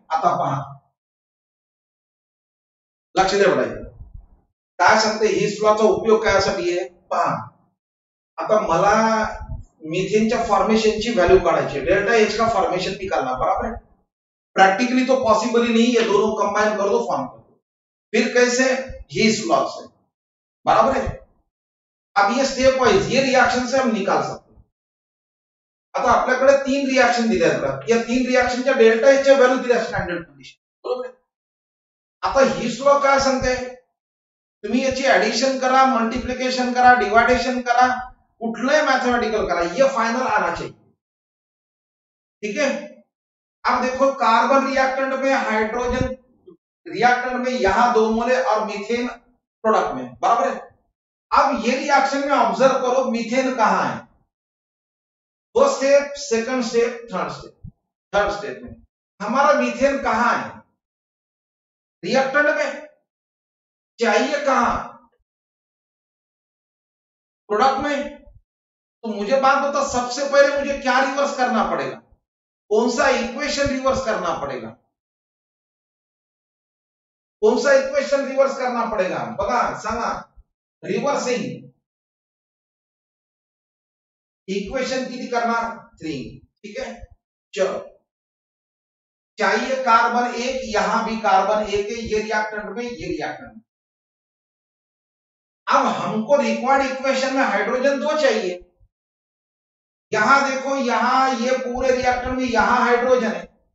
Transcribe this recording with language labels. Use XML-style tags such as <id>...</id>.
<mr>आता पहा, लक्ष द्या बघा, काय सांगते हीस लॉचा उपयोग कायसाठी आहे पहा. आता मला मिथेनच्या फॉर्मेशनची व्हॅल्यू काढायची,</mr> <hi>डेल्टा एच का फॉर्मेशन निकालना, बराबर है. प्रैक्टिकली तो पॉसिबल ही नहीं, ये दोनों कंबाइन कर दो, फॉर्म कर दो. फिर कैसे, हीस लॉ से, बराबर है. अब ये स्टेप वाइज ये रिएक्शन से हम निकाल सकते हैं.</hi> <mr>आता आपल्याकडे 3 रिएक्शन दिले आहेत, या 3 रिएक्शनच्या डेल्टा एच च्या व्हॅल्यू दिल्या स्टँडर्ड कंडिशन, बरोबर आहे. आता हीस लॉ काय सांगते, तुम्ही याची ऍडिशन करा, मल्टीप्लिकेशन करा, डिवाइडेशन करा, कुठलंही मैथमेटिकल करा,</mr> <hi>ये फाइनल आना चाहिए. ठीक है. अब देखो कार्बन रिएक्टेंट में, हाइड्रोजन रिएक्टेंट में यहां 2 मोले और मीथेन प्रोडक्ट में, बराबर है. अब ये रिएक्शन में ऑब्जर्व करो मीथेन कहां है, first step, second step, third step. Third step में हमारा मीथेन कहां है, रिएक्टेंट में. चाहिए कहां, प्रोडक्ट में. तो मुझे बात बता, सबसे पहले मुझे क्या रिवर्स करना पड़ेगा, कौन सा इक्वेशन रिवर्स करना पड़ेगा, कौन सा इक्वेशन रिवर्स करना पड़ेगा,</hi> <mr>बघा सांगा. रिवर्सिंग इक्वेशन किती करणार, 3.</mr> <hi>ठीक है. चलो, चाहिए कार्बन 1, यहां भी कार्बन 1 है, ये रिएक्टेंट में, ये रिएक्टेंट में. अब हमको रिक्वायर्ड इक्वेशन में हाइड्रोजन 2 चाहिए. यहां देखो, यहां ये पूरे रिएक्टर में यहां हाइड्रोजन है.</hi>